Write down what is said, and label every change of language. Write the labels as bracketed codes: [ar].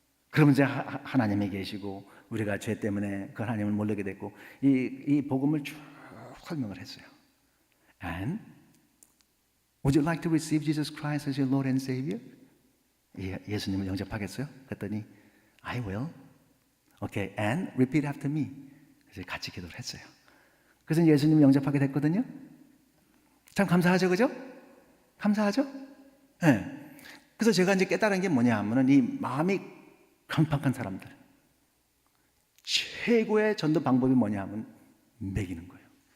[ko] 그러면 이제 하나님이 계시고 우리가 죄 때문에 그 하나님을 모르게 됐고 이 복음을 쭉 설명을 했어요. [en] And would you like to receive Jesus Christ as your Lord and Savior? [ko] 예수님을 영접하겠어요? 그랬더니 [en] I will. Okay, and repeat after me. [ko] 그래서 같이 기도를 했어요. 그래서 예수님을 영접하게 됐거든요. 참 감사하죠, 그죠? 감사하죠? 네. 그래서 제가 이제 깨달은 게 뭐냐 하면은 이 마음이 강팍한 사람들 최고의 전도 방법이 뭐냐 하면 먹이는 거예요.